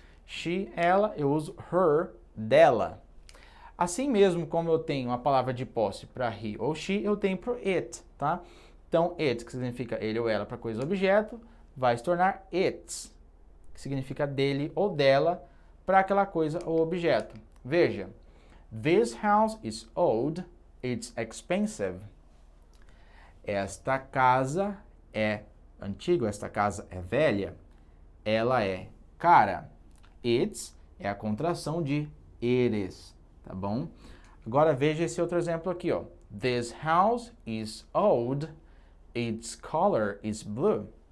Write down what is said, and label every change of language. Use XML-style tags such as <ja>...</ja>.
<pt>She, ela, eu uso her, dela. Assim mesmo como eu tenho a palavra de posse para he ou she, eu tenho para it, tá? Então, it, que significa ele ou ela para coisa ou objeto, vai se tornar its, que significa dele ou dela para aquela coisa ou objeto.</pt> <en>Veja, this house is old, it's expensive.</en> <pt>Esta casa é antiga, esta casa é velha, ela é cara. It's é a contração de it is, tá bom? Agora veja esse outro exemplo aqui, ó.</pt> <en>This house is old, its color is blue.</en>